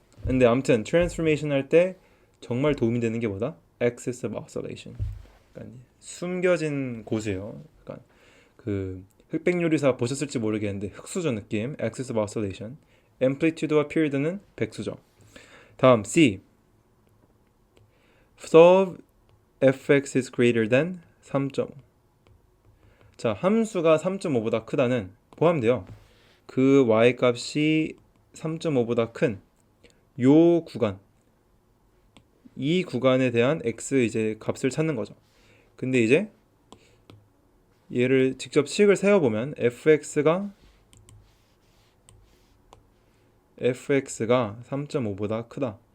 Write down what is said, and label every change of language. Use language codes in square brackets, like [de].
[ko] 근데 아무튼 트랜스포메이션 할 때 정말 도움이 되는 게 뭐다? Axis of Oscillation. 그러니까 숨겨진 곳이에요. 그러니까 그 흑백 요리사 보셨을지 모르겠는데 흑수저 느낌, Axis of Oscillation. Amplitude와 Period는 백수저. 다음 C. [en] Solve fx is greater than 3.5. [ko] 자, 함수가 3.5보다 크다는 포함돼요. 그 y 값이 3.5보다 큰 요 구간, 이 구간에 대한 x 이제 값을 찾는 거죠. 근데 이제 얘를 직접 식을 세어보면 fx가 3.5보다 크다.